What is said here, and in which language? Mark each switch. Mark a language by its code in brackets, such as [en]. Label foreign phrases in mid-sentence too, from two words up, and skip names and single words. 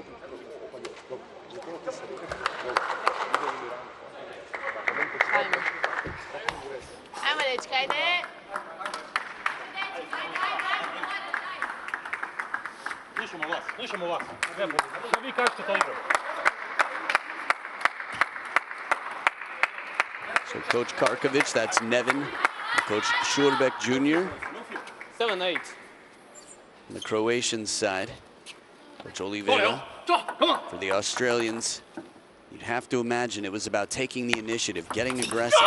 [hr] Ajmo dečka, ajde! Slušamo vas. Što vi kažete to igru? [en] So Coach Karkovic, that's Nevin, Coach Schurbek Jr. 7-8. On the Croatian side, Coach Oliveira. For the Australians, you'd have to imagine it was about taking the initiative, getting aggressive.